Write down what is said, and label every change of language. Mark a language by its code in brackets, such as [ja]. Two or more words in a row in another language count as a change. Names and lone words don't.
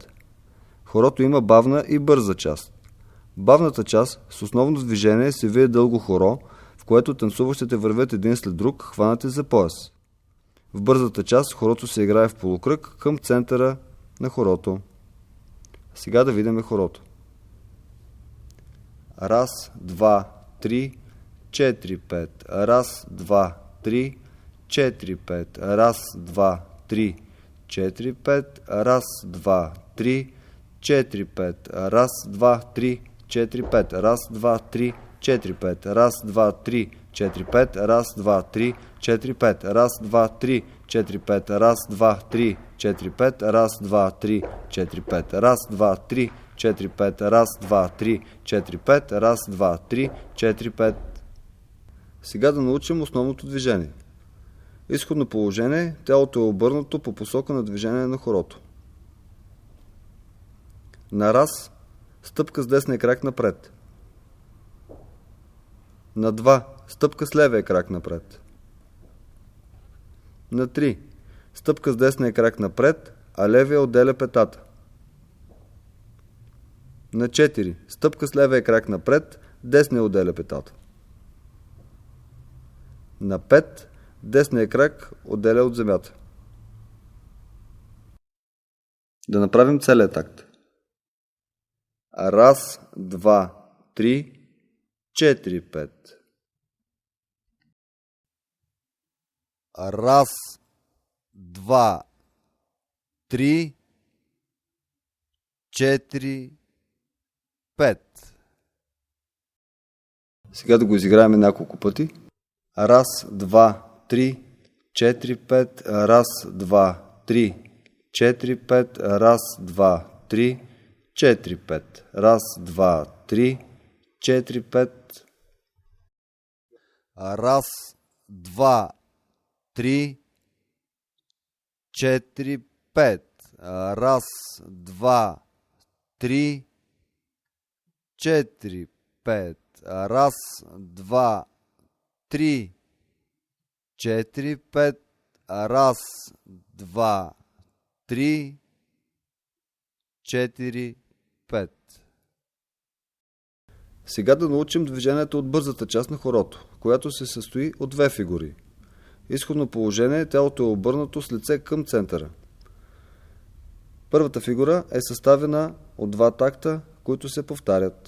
[bg] Хорото има бавна и бърза част. Бавната част с основно движение се вие дълго хоро, в което танцуващите вървят един след друг, хванати за пояс. В бързата част хорото се играе в полукръг към центъра на хорото. Сега да видим хорото. Раз, два, три, 4, 5. Раз, два, три, 4, 5. Раз, два, три, 4, 5. Раз, два, три, 4, 5. Раз, два, три, 4, 5. Раз, два, три, 4, 5. Раз, два, три, 4, 5. Раз, два, три, 4, 5. Раз, два, три, 4, 5. Раз, два, три, 4, 5. Раз, два, три, 4, 5. Раз, два, три, 4, 5. Раз, два, три, 4, 5. Раз, два, три, 4, 5. Сега да научим основното движение. Изходно положение, тялото е обърнато по посока на движение на хорото. На раз, стъпка с десния крак напред. На 2, стъпка с левия крак напред. На 3, стъпка с десния крак напред, а левия отделя петата. На 4, стъпка с левия крак напред, десния отделя петата. На 5, десния крак отделя от земята. Да направим целият такт. Раз, два, три, 4, 5. Раз, два, три, 4, 5. Сега да го изиграем няколко пъти. Раз, два, три, 4, 5. Раз, два, три, 4, 5. Раз, два, три, 4, 5. Раз, два, три, 4, 5. Раз, два, три, 4, 5. Раз, два, три, 4, 5. Раз, два, три, 4, 5. Раз, два, три, 4, 5. Сега да научим движението от бързата част на хорото, която се състои от две фигури. Изходно положение, тялото е обърнато с лице към центъра. Първата фигура е съставена от два такта, които се повтарят.